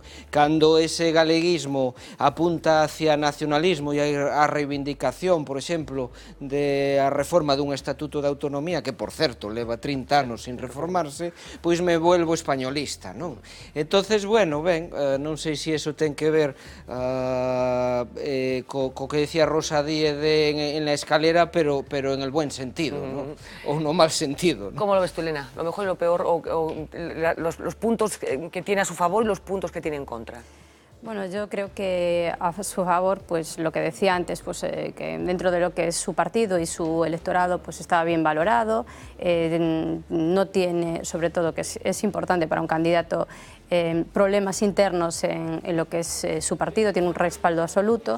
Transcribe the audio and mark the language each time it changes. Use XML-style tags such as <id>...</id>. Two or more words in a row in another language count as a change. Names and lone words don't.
<gl>Cando ese galeguismo apunta hacia nacionalismo e a reivindicación, por exemplo, de a reforma dun estatuto Estatuto de Autonomía, que, por certo, leva 30 anos sin reformarse, pois</gl> <es>me vuelvo españolista,</es> <gl>non? Entonces, bueno, ben, non sei se iso ten que ver co que decía Rosa Díez en La Escalera,</gl> <es>pero en el buen sentido,</es> <gl>¿no?</gl> <es>O no mal sentido, ¿no? ¿Cómo lo ves tú, Elena? Lo mejor y lo peor, los puntos que tiene a su favor y los puntos que tiene en contra. Bueno, yo creo que a su favor, pues lo que decía antes, pues que dentro de lo que es su partido y su electorado, pues estaba bien valorado, no tiene, sobre todo, que es importante para un candidato, problemas internos en lo que es su partido, tiene un respaldo absoluto.</es>